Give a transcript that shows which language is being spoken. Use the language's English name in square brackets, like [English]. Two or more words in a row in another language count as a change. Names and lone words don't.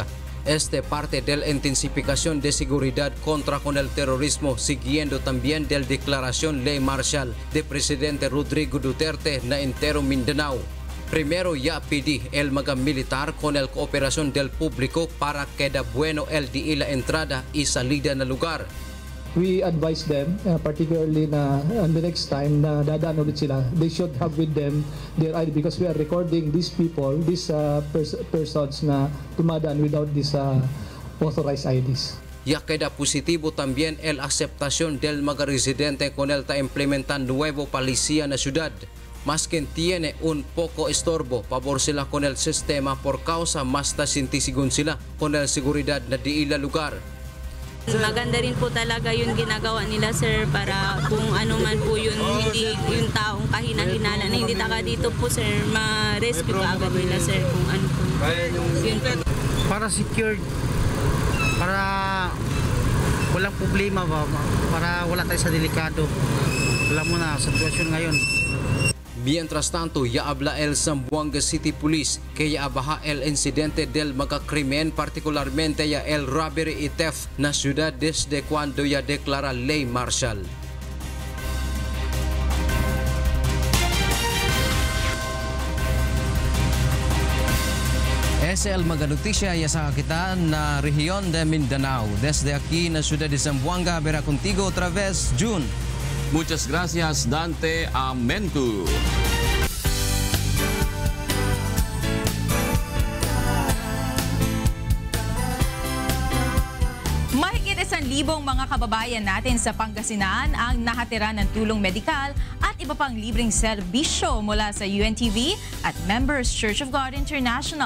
[Chavacano] Este parte de la intensificación de seguridad contra con el terrorismo, siguiendo también de la declaración ley marcial de presidente Rodrigo Duterte na entero Mindanao. Primero ya pedí el mga militar con el cooperación del público para que da bueno el de la entrada y salida na lugar. [English] We advise them, particularly na on the next time na dadaan ulit sila, they should have with them their ID because we are recording these people, these persons [Filipino] na tumadaan [English] without these authorized IDs. [Chavacano] Ya queda positivo también el aceptación del mga residente con el ta implementan nuevo policía na ciudad. Mas que tiene un poco estorbo, pabor sila con el sistema por causa mas ta sintisigun sila con el seguridad na di ila lugar. [Filipino] Maganda rin po talaga yung ginagawa nila sir para kung ano man po yun, hindi yung taong kahina-hinala na hindi taka dito po sir, ma-rescue ka agad nila sir kung ano po. Yun po. Para secured, para walang problema ba, para wala tayo sa delikado. Alam mo na, sa sitwasyon ngayon. [Chavacano] Mientras tanto, ya habla el Zamboanga City Police que ya abaja el incidente del magakrimen, particularmente ya el robbery y theft na ciudad desde cuando ya declara ley marcial. Es el mga notisya ya sa kakitaan na rehiyon de Mindanao. Desde aquí na ciudad de Zamboanga, verá contigo otra vez, June. Muchas gracias, Dante Amentu. [Filipino] Mahigit 1,000 mga kababayan natin sa Pangasinan ang nahatiran ng tulong medikal at iba pang libreng serbisyo mula sa UNTV at Members Church of God International.